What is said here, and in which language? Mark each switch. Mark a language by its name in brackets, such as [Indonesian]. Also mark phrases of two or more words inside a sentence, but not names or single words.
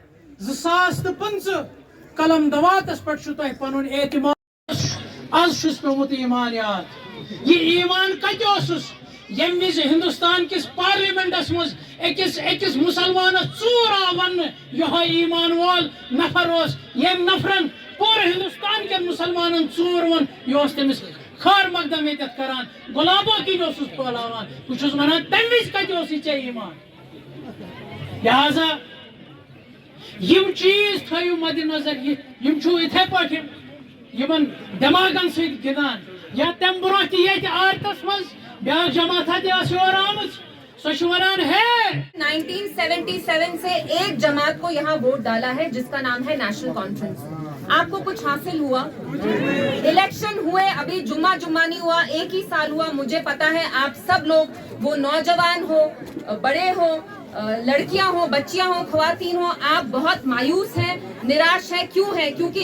[Kashmiri] 2015 قلم دواتس پٮ۪ٹھ چھُ تۄہہِ پنُن اعتماد آز چھُس پیومُت ایمان یاد یہ ایمان کتہِ اوسُس ییٚمہِ وِزِ ہندوستان کِس پارلیمنٹس منٛز أکِس مُسلمانس ژوٗر آو وننہٕ یِہوے ایمان وول نفر اوس ییٚمۍ نفرن پوٗرٕ ہندوستان کٮ۪ن مُسلمانن ژوٗر ووٚن یہِ اوس تٔمِس خٲر مقدم ییٚتٮ۪تھ کران غلامو کِنۍ اوسُس پھٲلاوان بہٕ چھُس ونان تمہِ وِزِ کتہِ اوسُے ژےٚ ایمان لہذا یِم چیٖز تھٲیِو مدِ نظر یِم چھُو یِتھے پٲٹھۍ یِمن دٮ۪ماغن سۭتۍ گِنٛدان یا تمہِ برونٛہہ تہِ ییٚتہِ آرتس منٛز بیٛاکھ جماعتھا تہِ ٲس یور آمٕژ سۄ چھِ ونان ہے [Urdu] 1977 سے ایک جماعت کو یہاں ووٹ ڈالا ہے جس کا نام ہے نیشنل کانفرنس آپ کو کچھ حاصل ہوا الیکشن ہوئے ابھی جمعہ نہیں ہوا ایک ہی سال ہوا مجھے پتا ہے آپ سب لوگ وہ نوجوان ہو بڑے ہو لڑکیاں ہوں بچیاں ہوں خواتین ہوں آپ بہت مایوس ہیں نراش ہے کیوں ہے کیونکہ